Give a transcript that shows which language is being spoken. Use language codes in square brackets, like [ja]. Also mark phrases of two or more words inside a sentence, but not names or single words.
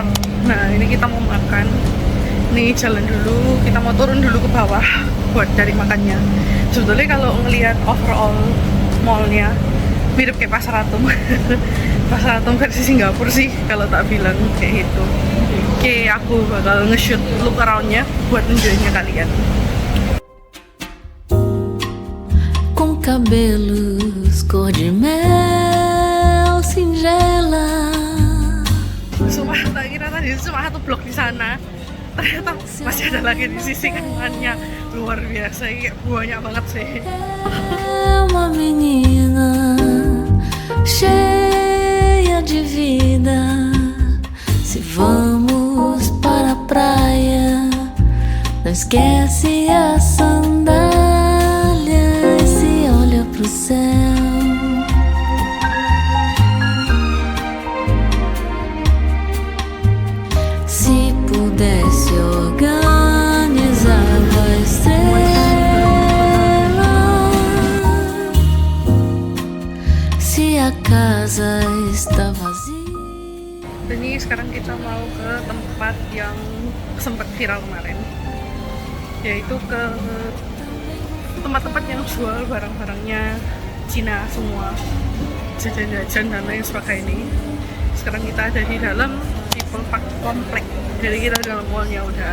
[id] Nah ini kita mau makan, nih jalan dulu, kita mau turun dulu ke bawah buat cari makannya. Sebetulnya kalau ngelihat overall mallnya mirip kayak Pasar Atom. Pasar Atom versi Singapura sih kalau tak bilang kayak gitu. Oke, aku bakal nge-shoot [en] look around- [id] nya buat nunjukinnya kalian. [pt] Cabelos cor de mel singela. [id] Sumpah tak kira tadi cuma satu blok di sana, ternyata masih ada lagi di sisi kanannya. Luar biasa, kayak banyak banget sih. [pt] Uma menina cheia de vida. Se vamos para a praia, não esquece a sandália. Pro céu, se pudesse organizar a estrela, se a casa está vazia. [id] Ini sekarang kita mau ke tempat yang sempat viral kemarin, yaitu ke tempat-tempat yang jual barang-barangnya Cina semua, jajan-jajan dan lain sebagainya. Sekarang kita ada di dalam People Park Komplek, jadi kita dalam mallnya udah.